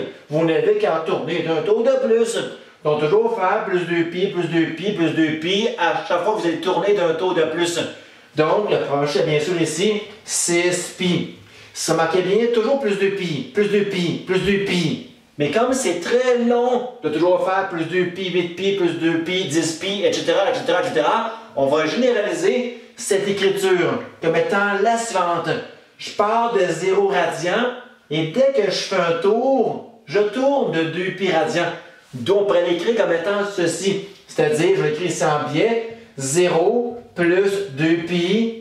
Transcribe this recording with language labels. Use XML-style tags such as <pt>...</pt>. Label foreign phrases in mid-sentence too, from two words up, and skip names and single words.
<fr>Vous n'avez qu'à tourner d'un tour de plus. Donc toujours faire plus 2 pi, plus 2 pi, plus 2 pi à chaque fois que vous allez tourner d'un tour de plus. Donc le prochain, bien sûr ici, 6 pi. Ça marquait bien, toujours plus 2 pi, plus 2 pi, plus 2 pi. Mais comme c'est très long de toujours faire plus 2 pi, 8 pi, plus 2 pi, 10 pi, etc., on va généraliser cette écriture comme étant la suivante. Je pars de 0 radian et dès que je fais un tour, je tourne de 2 pi radian. Donc on pourrait l'écrire comme étant ceci. C'est-à-dire, je vais écrire ici en biais, 0 plus 2 pi.</fr>